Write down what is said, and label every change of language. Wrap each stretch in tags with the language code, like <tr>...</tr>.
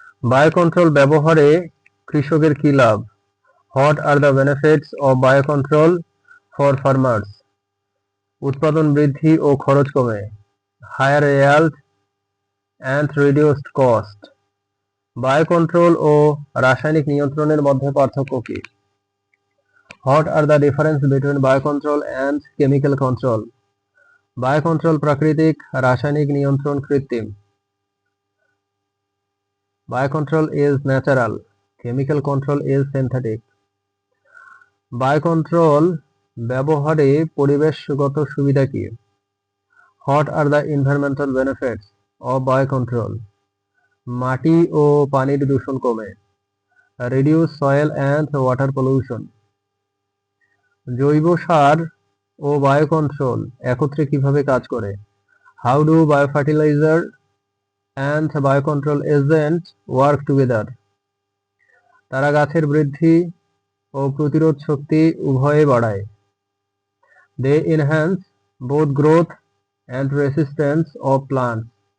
<bn>Biocontrol ব্যবহারে কৃষকের কি লাভ?</bn> <en>What are the benefits of biocontrol for farmers?</en> <bn>উৎপাদন বৃদ্ধি ও খরচ কমে।</bn> <en>Higher yield and reduced cost.</en> <bn>Biocontrol ও রাসায়নিক নিয়ন্ত্রণের মধ্যে পার্থক্য কি?</bn> <en>What are the difference between biocontrol and chemical control?</en> <bn>Biocontrol প্রাকৃতিক, রাসায়নিক নিয়ন্ত্রণ কৃত্রিম।</bn> <en>Biocontrol is natural, chemical control is synthetic.</en> <bn>Biocontrol ব্যবহারে পরিবেশগত সুবিধা কি?</bn> <en>What are the environmental benefits of biocontrol?</en> <bn>মাটি ও পানির দূষণ কমে।</bn> <en>Reduce soil and water pollution.</en> <bn>জৈব সার ও বায়োকন্ট্রোল একত্রে কিভাবে কাজ করে?</bn> <en>How do biofertilizer and biocontrol agent work together?</en> <bn>তারা গাছের বৃদ্ধি ও প্রতিরোধ শক্তি উভয়ে বাড়ায়।</bn> <en>They enhance both growth and resistance of plants.</en>